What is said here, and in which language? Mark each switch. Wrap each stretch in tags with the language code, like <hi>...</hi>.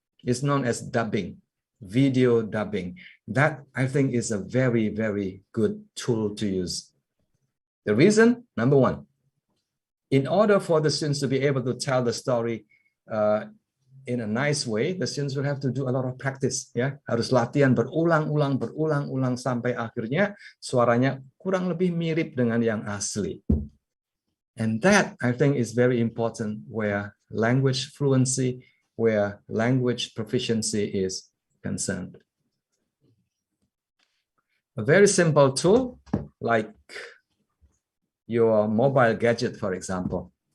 <en>It's known as dubbing, video dubbing. That, I think, is a very, very good tool to use. The reason, number one, in order for the students to be able to tell the story in a nice way, the students will have to do a lot of practice.</en> <id>Ya, harus latihan berulang-ulang sampai akhirnya suaranya kurang lebih mirip dengan yang asli.</id> <en>And that, I think, is very important where language fluency, where language proficiency is concerned. A very simple tool like your mobile gadget, for example.</en>